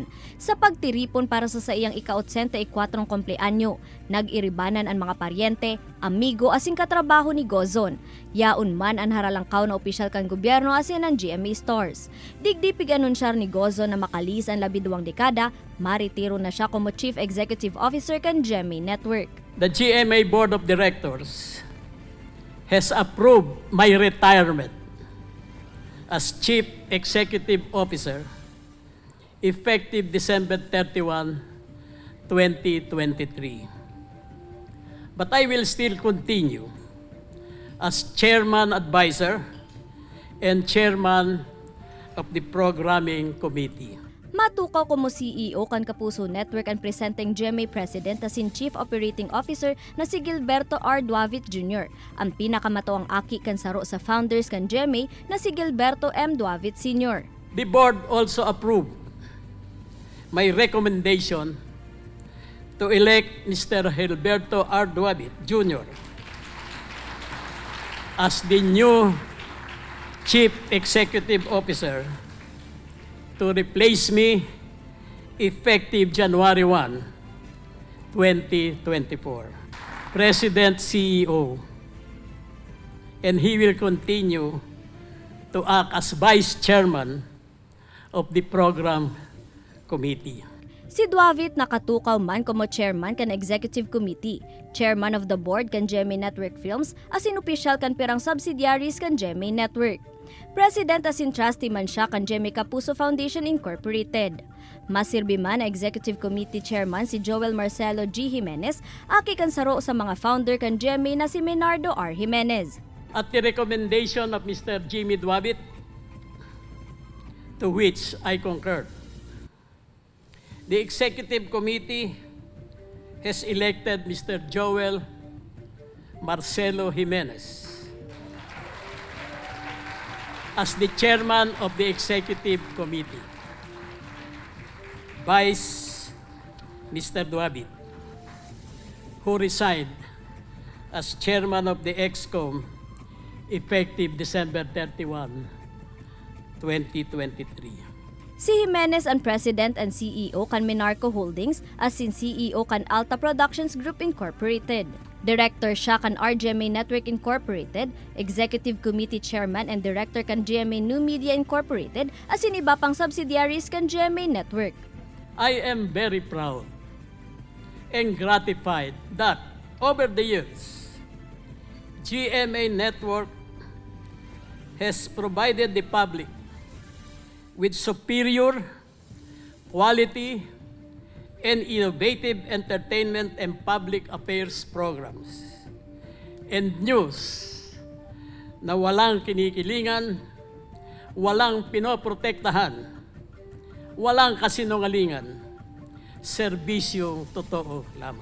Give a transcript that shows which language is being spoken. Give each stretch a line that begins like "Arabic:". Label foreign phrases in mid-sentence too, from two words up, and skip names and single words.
Bikol: Sa pagtiripon para sa iyang ika-84 kumpleanyo, nag-iribanan ang mga paryente, amigo asin katrabaho ni Gozon. Yaun man ang haralangkaw na opisyal kan gobyerno asin ang GMA stores. Digdipig anunsyar ni Gozon na makalis ang 12 dekada, maritiro na siya como
English: Chief Executive Officer
Bikol: kan GMA Network.
English: The GMA Board of Directors has approved my retirement as Chief Executive Officer effective December 31, 2023. But I will still continue as Chairman Advisor and Chairman of the Programming Committee.
Bikol: Matukaw como CEO kan Kapuso Network ang presenting GMA President asin
English: Chief Operating Officer
Bikol: na si Gilberto R. Duavit Jr. Ang pinakamatuang aki kan saro sa founders kan GMA na si Gilberto M. Duavit Sr.
English: The board also approved my recommendation to elect Mr. Gilberto R. Duavit Jr. as the new Chief Executive Officer to replace me effective January 1, 2024. President CEO, and he will continue to act as Vice Chairman of the Program Committee.
Bikol: Si Duavit nakatukaw man como Chairman kan Executive Committee,
English: Chairman of the Board
Bikol: kan GMA Network Films, asin opisyal kan pirang subsidiaries kan GMA Network. President asin trustee man siya kan GMA Kapuso Foundation Incorporated. Masirbi man na Executive Committee Chairman si Joel Marcelo G. Jimenez, aki kan saro sa mga founder kan GMA na si Menardo R. Jimenez.
English: At the recommendation of Mr. Jimmy Duavit, to which I concur, the Executive Committee has elected Mr. Joel Marcelo Jimenez as the Chairman of the Executive Committee. Vice Mr. Duavit, who resigned as Chairman of the ExCom effective December 31, 2023.
Bikol: Si Jimenez ang
English: President and CEO
Bikol: kan Menarco Holdings asin CEO kan Alta Productions Group Incorporated. Director siya kan RGMA Network Incorporated,
English: Executive Committee Chairman and Director
Bikol: kan GMA New Media Incorporated asin iba pang subsidiaries kan GMA Network.
English: I am very proud and gratified that over the years, GMA Network has provided the public with superior quality and innovative entertainment and public affairs programs and news
Filipino: na walang kinikilingan, walang pinoprotektahan, walang kasinungalingan, serbisyong totoo lamang.